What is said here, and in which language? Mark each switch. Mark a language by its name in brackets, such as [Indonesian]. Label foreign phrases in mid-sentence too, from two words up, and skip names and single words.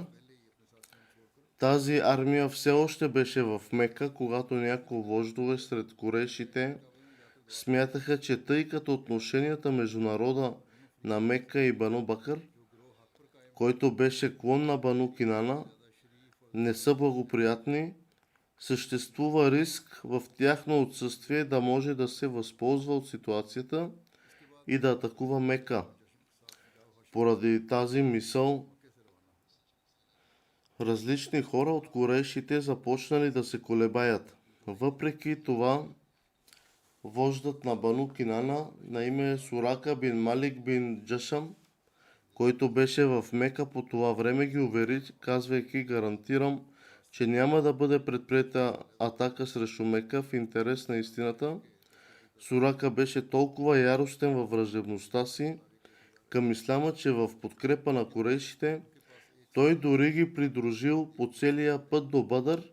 [Bulgarian] Тази армия все още беше в Мека, когато някои вождове сред курешите смятаха, че тъй като отношенията между народа на Мека и Бану Бакър, който беше клон на Бану Кинана, не са благоприятни, съществува риск в тяхно отсъствие да може да се възползва от ситуацията и да атакува Мека. Поради тази мисъл, различни хора от курешите започнали да се колебаят. Въпреки това, вождът на Бану Кинана на име Сурака бин Малик бин Джашам, който беше в Мека по това време, ги увери, казвайки: гарантирам, че няма да бъде предприета атака срещу Мека в интерес на истината. Сурака беше толкова яростен във враждебността си към исляма, че в подкрепа на курешите той дори ги придружил по целия път до Бадър.